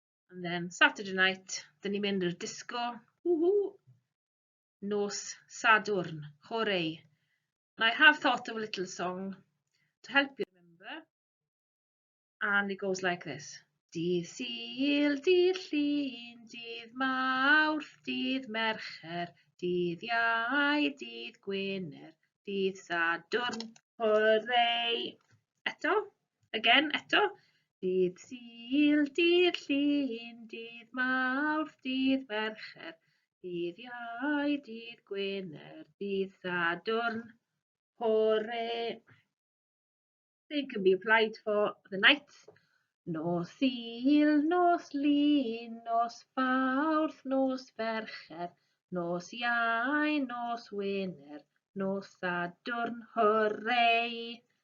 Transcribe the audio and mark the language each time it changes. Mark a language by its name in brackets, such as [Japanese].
[English] And then Saturday night, then [Welsh] ni'n mynd i'r disco, [English] woohoo, [Welsh] nos Sadwrn, [English] hooray. And I have thought of a little song to help you remember, and it goes like this. [Welsh] Dydd Sul, dydd Llun, dydd Mawrth, dydd Mercher, dydd Iau, dydd Gwener, dydd Sadwrn, hooray. Eto, again, eto. Dydd Sul, dydd Llun, dydd Mawrth, dydd Mercher, dydd Iau, dydd Gwener, dydd Sadwrn, hooray. [English] They can be applied for the nights. [Welsh] Nos Sul, nos Lun, nos Fawrth, nos Fercher, nos Iau, nos Wener, nos Sadwrn, hooray.